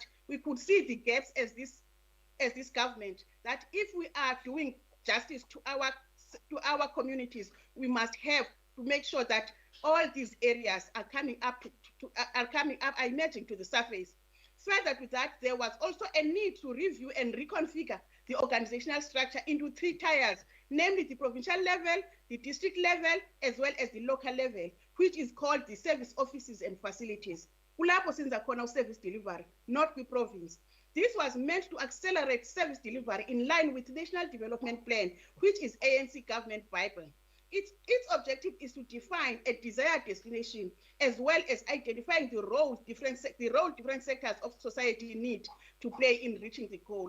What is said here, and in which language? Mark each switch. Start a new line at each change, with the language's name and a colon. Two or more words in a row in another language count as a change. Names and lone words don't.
English: We could see the gaps as this government, that if we are doing justice to our communities, we must have to make sure that all these areas are coming up emerging to the surface. Further to that, there was also a need to review and reconfigure the organizational structure into 3 tiers, namely the provincial level, the district level, as well as the local level, which is called the service offices and facilities.
Zulu: Kulapho senza khona
English: service delivery, not the province. This was meant to accelerate service delivery in line with the National Development Plan, which is ANC government Bible. Its objective is to define a desired destination, as well as identifying the role different sectors of society need to play in reaching the goal.